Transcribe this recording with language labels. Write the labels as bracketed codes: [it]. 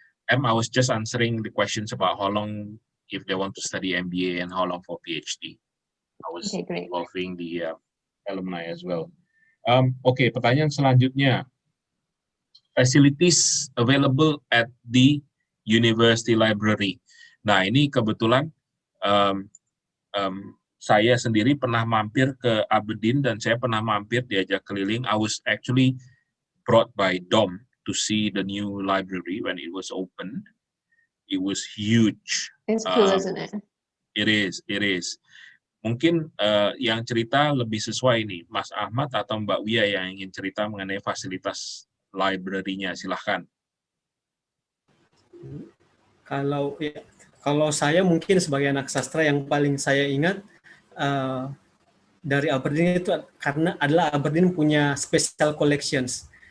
[en] I was just answering the questions about how long if they want to study MBA and how long for PhD. I was involving the alumni as well. [id] Oke, pertanyaan selanjutnya. [en] Facilities available at the University Library. [id] Nah, ini kebetulan saya sendiri pernah mampir ke Aberdeen dan saya pernah mampir diajak keliling. [en] I was actually brought by Dom to see the new library when it was opened. It was huge. It's cool, isn't it? It is. [id] Mungkin yang cerita lebih sesuai nih, Mas Ahmad atau Mbak Wia yang ingin cerita mengenai fasilitas library-nya, silahkan. Kalau saya mungkin sebagai anak sastra yang paling saya ingat dari Aberdeen itu karena adalah Aberdeen punya special collections.